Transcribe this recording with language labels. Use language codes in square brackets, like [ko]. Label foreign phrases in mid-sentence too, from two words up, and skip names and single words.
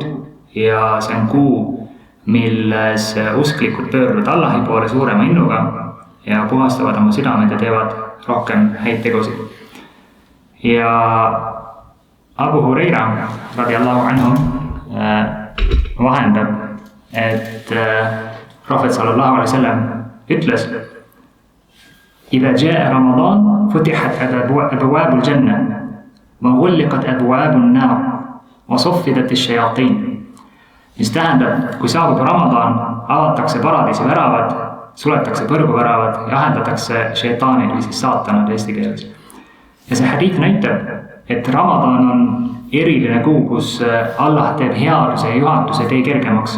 [et] Ja see on kuu, milles usklikud pöörduvad Allahi poole suurema innuga ja puhastavad oma südamed ja teevad rohkem häid tegusid. Ja Abu Huraira [ar] رضي الله عنه [et] vahendab, et Prohvet [ar] صلى الله عليه وسلم [et] ütles: [ar] إذا جاء رمضان فتحت أبواب الجنة وغلقت أبواب النار وصفدت الشياطين. [et] Mis tähendab, kui saabub Ramadan, avatakse paradiisi väravad, suletakse põrguväravad ja ahendatakse šeitaanid või siis saatanad eesti keeles. Ja see hadiith näitab, et Ramadan on eriline kuu, kus Allah teeb headuse ja juhatuse tee kergemaks.